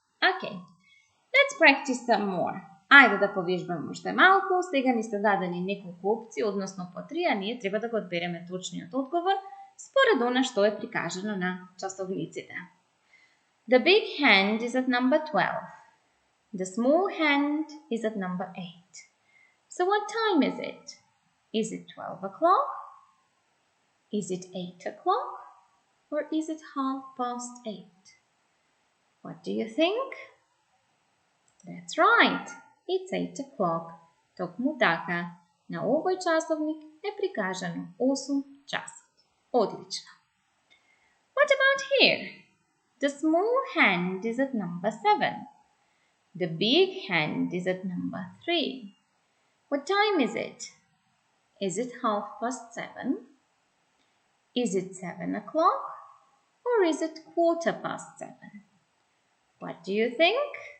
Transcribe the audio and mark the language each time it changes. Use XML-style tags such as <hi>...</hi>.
<en>Okay, let's practice some more.</en> <mk>Ајде да повежбаме уште малку. Сега ни се дадени неколку опции, односно по 3, а ние треба да го одбереме точниот одговор според она што е прикажано на часовниците.</mk> <en>The big hand is at number 12. The small hand is at number 8. So what time is it? Is it 12 o'clock? Is it 8 o'clock? Or is it 8:30? What do you think? That's right. It's 8 o'clock.</en> <mk>Токму така. На овој часовник е прикажано 8 часот. Одлично.</mk> <en>What about here? The small hand is at number 7. The big hand is at number 3. What time is it? Is it 7:30? Is it 7 o'clock? Or is it 7:15? What do you think?</en>